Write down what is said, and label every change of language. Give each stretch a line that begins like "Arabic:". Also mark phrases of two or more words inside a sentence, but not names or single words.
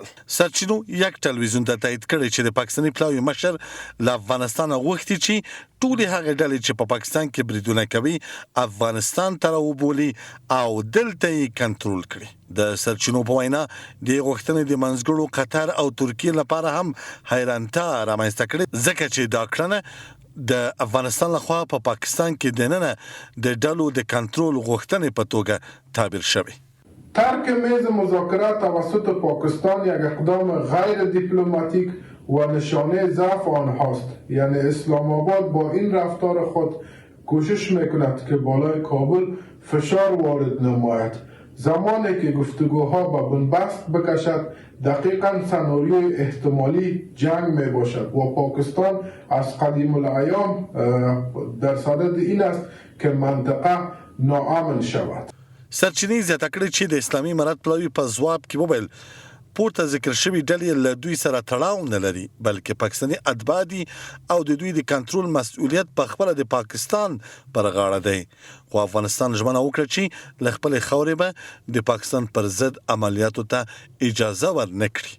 Pashto: سرچینو یک تلویزیون ته تایید کړی چې د پاکستاني پلاوي مشر له افغانستان غوښتي چې ټولې هغه ډلې چې په پاکستان کې بریدونه کوي افغانستان ته راوبولي او دلته یې کنټرول کړي. د سرچینو په وینا د غوښتنې د منځګړو قطر او ترکیه لپاره هم حیرانتیا رامنځته کړې ځکه چې دا کړنه د افغانستان لخوا په پاکستان کې دننه د ډلو د کنټرول غوښتنې په توګه تعبیر شوی.
Persian: ترک میز مذاکرات توسط پاکستان یک اقدام غیر دیپلماتیک و نشانه ضعف آنهاست. یعنی اسلام آباد با این رفتار خود کوشش میکند که بالای کابل فشار وارد نماید. زمانی که گفتگوها به بنبست بکشد دقیقاً سناریوی احتمالی جنگ می باشد و پاکستان از قدیم الایام در صدد این است که منطقه ناامن شود.
Pashto: سرچینې زیاته کړې چې د اسلامي امارت پلاوي په ځواب کې وویل پورته ذکر شوي ډلې له دوی سره تړاو نه لري بلکې پاکستاني اتباع دي او د دوی د کنټرول مسؤلیت په خپله د پاکستان پر غاړه دی. خو افغانستان ژمنه وکړه چې له خپلې خاورې به د پاکستان پر ضد عملیاتو ته اجازه ورنه کړي.